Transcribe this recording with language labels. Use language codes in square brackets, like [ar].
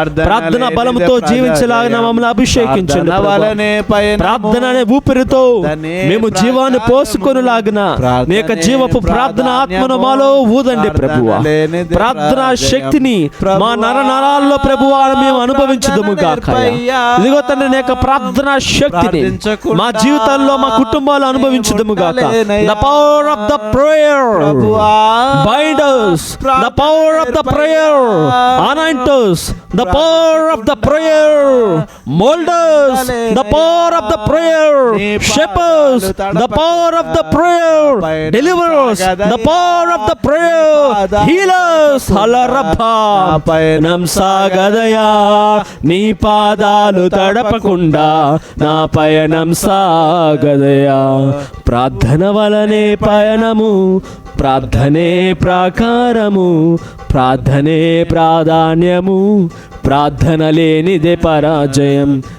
[te] ప్రార్థన బలముతో జీవించలాగిన మమ్మల్ని అభిషేకించండి. ప్రార్థన అనే ఊపిరితో మేము జీవాన్ని పోసుకొనిలాగిన మీ యొక్క జీవపు ప్రార్థన ఆత్మను మాలో ఊదండి ప్రభువా. ప్రార్థనా శక్తిని మా నరాల్లో ప్రభువా మేము అనుభవించుదుము గాక. ఇదిగో తండ్రి నీ యొక్క ప్రార్థనా శక్తిని మా జీవితాల్లో మా కుటుంబాలు అనుభవించుదుము గాక. [en] The power of the prayer bind us. The power of the prayer anoint us. The power of the prayer mold us. The power of the prayer shape us. The power of the prayer deliver us. The power of the prayer heal us. [te] Halarabha పయనం సాగదయా. నీ పాదాలు తడపకుండా నా పయనం సాగదయా. ప్రార్థన వలనే పయనము, ప్రార్థనే ప్రాకారము, ప్రార్థనే ప్రాధాన్యము, ప్రార్థన లేనిదే పరాజయం.